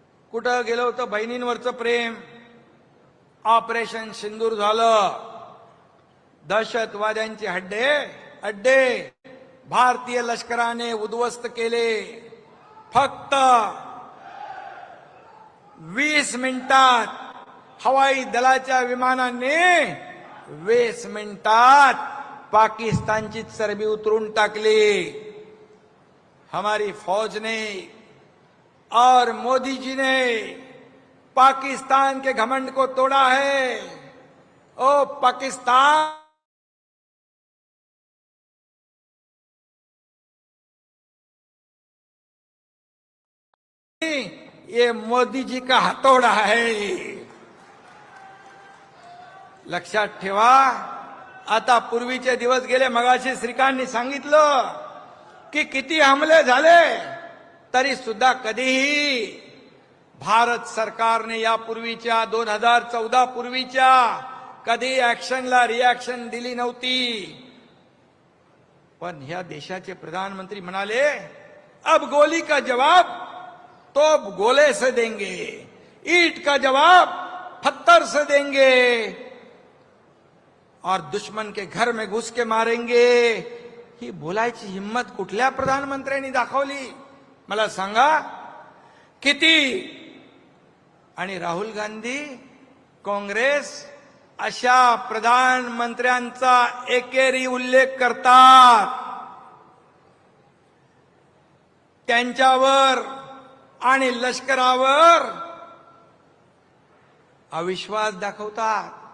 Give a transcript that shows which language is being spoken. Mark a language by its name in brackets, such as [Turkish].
[Marathi] कुठं गेलं होतं बहिणींवरचं प्रेम? ऑपरेशन सिंदूर झालं, दहशतवाद्यांचे अड्डे भारतीय लष्कराने उद्ध्वस्त केले. फक्त 20 मिनिटात हवाई दलाच्या विमानाने 20 मिनिटात पाकिस्तानची चरबी उतरून टाकली. [Hindi] हमारी फौज ने और मोदी जी ने पाकिस्तान के घमंड को तोड़ा है. ओ पाकिस्तान, ये मोदी जी का हथौड़ा है. [Marathi] लक्षात ठेवा. आता पूर्वीचे दिवस गेले. मगाशी श्रीकांतनी सांगितलं की किती हमले झाले तरी सुद्धा कधीही भारत सरकारने यापूर्वीच्या 2014 पूर्वीच्या कधी ऍक्शनला रिॲक्शन दिली नव्हती. पण ह्या देशाचे प्रधानमंत्री म्हणाले, [Hindi] अब गोली का जवाब तो गोले से देंगे, ईंट का जवाब पत्थर से देंगे और दुश्मन के घर में घुस के मारेंगे. [Marathi] ही बोलायची हिम्मत कुठल्या प्रधानमंत्र्यांनी दाखवली मला सांगा? किती? आणि राहुल गांधी, काँग्रेस अशा प्रधानमंत्र्यांचा एकेरी उल्लेख करतात, त्यांच्यावर आणि लष्करावर अविश्वास दाखवतात.